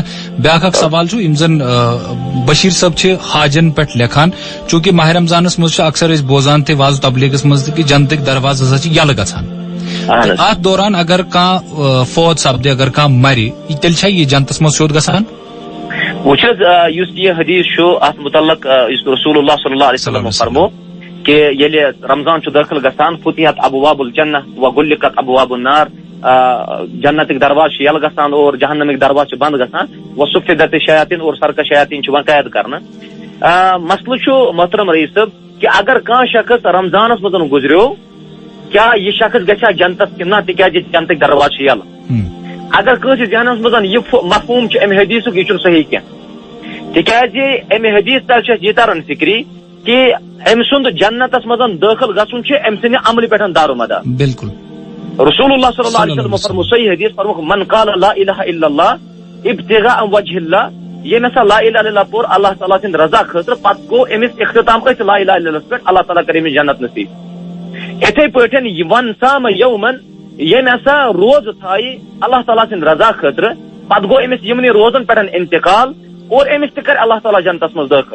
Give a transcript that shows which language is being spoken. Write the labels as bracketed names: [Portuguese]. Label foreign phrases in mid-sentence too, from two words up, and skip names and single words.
[Kashmiri] بیاکھ اکھ سوال چھُ، یِم زن بشیٖر صٲب چھِ حاجن پٮ۪ٹھ لیکھان، چوٗنٛکہِ ماہ رمضانس منٛز چھُ اکثر أسۍ بوزان تہِ واض تبلیغس منٛز تہِ کہِ جنتٕکۍ دروازٕ ہسا چھِ یلہٕ گژھان. اتھ دوران اگر کانٛہہ فوت سپدِ، اگر کانٛہہ مرِ، تیٚلہِ چھا یہِ جنتس منٛز سیوٚد گژھان؟ وٕچھ حظ، یُس یہِ حدیث چھُ اتھ متعلق یُس [Arabic] رسول اللہ صلی اللہ علیہ وسلم [Kashmiri] فرمو کہ ییٚلہِ رمضان چھُ دٲخل گژھان، [Arabic] فتحت ابواب الجنہ وغلقت ابواب النار، [Kashmiri] جنتٕکۍ دروازٕ چھِ یلہٕ گژھان اور جہنمٕکۍ دروازٕ چھِ بنٛد گژھان. [Arabic] وصفدت شیاطین [Kashmiri] اور سرکش شیاطین چھِ قید کرنہٕ. مسلہٕ چھُ محترم رئیس صٲب کہ اگر کانٛہہ شخص رمضانس منٛز گُزریو، کیٛاہ یہِ شخص گژھِ ہا جنتس کِنہٕ نہ، تِکیازِ جنتٕکۍ دروازٕ چھِ یلہٕ. اگر کٲنٛسہِ ذہنس منٛز یہِ مفہوٗم چھُ امہِ حدیثُک، یہِ چھُنہٕ صحیح کینٛہہ. تِکیازِ امہِ حدیث تل چھُ اَسہِ یہِ تران فِکری کہ أمۍ سُنٛد جنتس منٛز دٲخل گژھُن چھُ أمۍ سٕنٛدِ عملہِ پٮ۪ٹھ دارومدار. بالکل. [Arabic] رسول اللہ صلی اللہ علیہ وسلم [Kashmiri] فرمو صحیح حدیث فرموکھ، [Arabic] من قال لا الہ الا اللہ ابتغاء وجہ اللہ، [Kashmiri] ییٚمۍ ہسا [Arabic] لا الہ الا اللہ [Kashmiri] پوٚر اللہ تعالیٰ سٕنٛدِ رضا خٲطرٕ، پتہٕ گوٚو أمِس اختتام أتھۍ [Arabic] لا الہ الا اللہ [Kashmiri] پٮ۪ٹھ، اللہ تعالیٰ کَرِ أمِس جنت نصیٖب. یِتھٕے پٲٹھۍ ون سام یومن، ییٚمۍ ہسا روزٕ تھایہِ اللہ تعالیٰ سٕنٛدِ رضا خٲطرٕ، پتہٕ گوٚو أمِس یِمنٕے روزن پٮ۪ٹھ انتقال اور أمِس تہِ کَرِ اللہ تعالیٰ جنتس منٛز دٲخل.